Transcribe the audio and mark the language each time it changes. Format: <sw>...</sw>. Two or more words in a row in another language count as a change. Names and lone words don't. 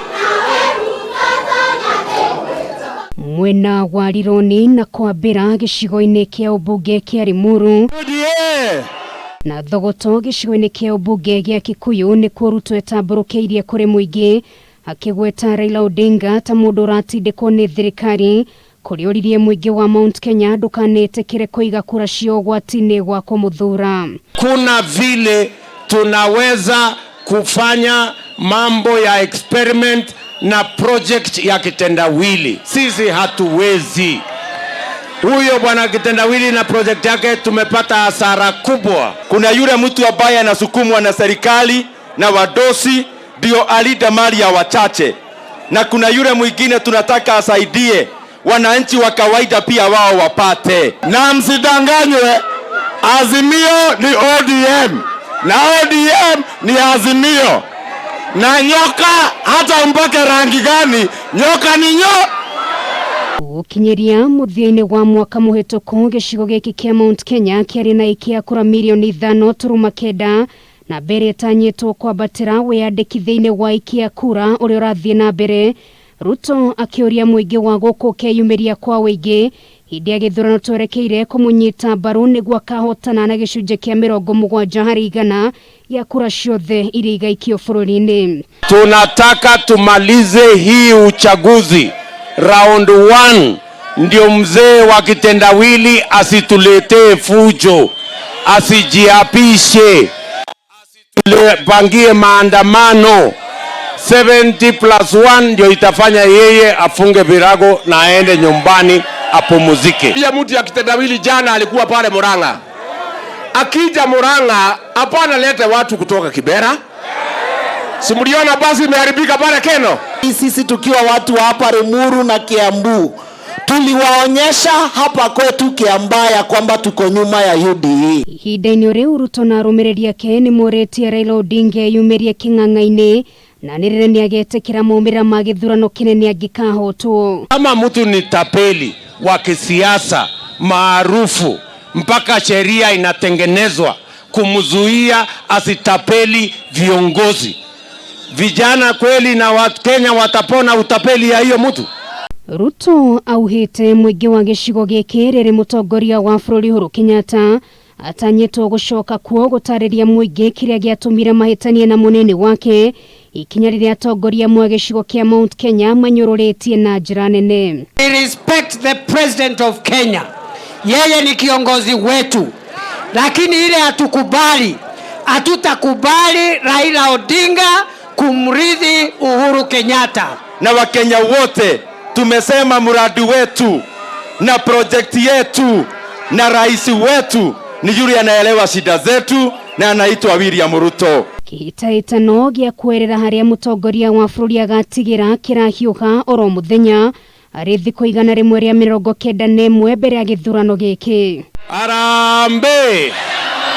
<ki>Mwena wa Rironi na kwambĩra gĩcigo-inĩ kĩa ũmbunge kĩa Limuru na Thogoto gĩcigo-inĩ kĩa ũmbunge gĩa Kikuyu nĩ kuo Ruto etambũrũkĩirie kũrĩ mũingĩ akĩgweta Raila Odinga ta mũndũ ũratindĩkwo nĩ thirikari, kũrĩa oririe mũingĩ wa Mount Kenya ndũkanetĩkĩre kũiga kura cio ũgwati-inĩ gwa kũmũthura.</ki> <sw>Kuna vile tunaweza kufanya mambo ya experiment na project ya kitendawili. Sisi hatuwezi. Huyo bwana kitendawili na project yake tumepata hasara kubwa. Kuna yule mtu ambaye anasukumwa na serikali na wadosi ndio alinde mali ya wachache. Na kuna yule mwingine tunataka asaidie wananchi wa kawaida pia wao wapate. Na msidanganywe, Azimio ni ODM na ODM ni Azimio. Na nyoka hata mpake rangi gani, nyoka ni</sw> <ki>Ukinyiria muthia-inĩ wa mwaka mũhetũku gĩcigo gĩkĩ kĩa Mount Kenya kĩarĩ na ikia kura milioni 5.9 na mbere etanyĩtwo kwambatĩra wĩyandĩkithia-inĩ wa ikia kura ũrĩa ũrathiĩ na mbere. Ruto akĩũria mũingĩ wa gũkũ ukeyumiria kwa wĩingĩ hĩndĩ ya gĩthurano twerekeire kũmunyita mbaru nĩguo akahotana na gĩcunjĩ kĩa 70% ya kura ciothe iria igaikio bũrũri-inĩ.</ki> <sw>Tunataka tumalize hii uchaguzi round 1 ndio mzee wa kitendawili asituletee fujo, asijiapishe, asitupangie maandamano. 70+1 ndio itafanya yeye afunge virago na aende nyumbani apumzike. Pia mtu ya kitendawili jana alikuwa pale Murang'a. Akija Murang'a hapana lete watu kutoka Kibera. Simuliona basi imeharibika pale Keno. Sisi tukiwa watu wa hapa Limuru na Kiambu tuliwaonyesha hapa kwetu Kiambaya kwamba tuko nyuma ya UDA.</sw> <ki>Ihinda-inĩ rĩu Ruto na arũmĩrĩri ake nĩ mũrĩtie Raila Odinga eyumirie kĩng'ang'a-inĩ na nĩrĩrĩ nĩagetĩkĩra maumĩrĩra ma gĩthurano kĩnene angĩkahotwo.</ki> <sw>Kama mtu ni tapeli wa kisiasa maarufu mpaka sheria inatengenezwa kumzuia asitapeli viongozi. Vijana kweli na Wakenya watapona utapeli ya hiyo mtu?</sw> <ki>Ruto auhĩte mũingĩ wa gĩcigo gĩkĩ rĩrĩ mũtongoria wa bũrũri Uhuru Kenyatta atanyĩtwo gũcoka kuo gũtarĩria mũingĩ kĩrĩa gĩatũmire mahĩtanie na mũnene wake ikinya rĩrĩa atongoria mwa gĩcigo kĩa Mount Kenya manyũrũrĩtie na njĩra nene.</ki> <en>I respect the president of Kenya.</en> <sw>Yeye ni kiongozi wetu. Lakini ile hatutakubali Raila Odinga kumrithi Uhuru Kenyatta. Na Wakenya wote tumesema muradi wetu na project yetu na rais wetu ni yule anaelewa shida zetu na anaitwa William Ruto.</sw> <ki>Kĩhĩtahĩtano gĩa kwerera harĩa mũtongoria wa bũrũri agatigĩra kĩrahiũha oro mũthenya arĩ thikũ 191 mbere ya gĩthurano gĩkĩ.</ki> <sw>Harambe!</sw>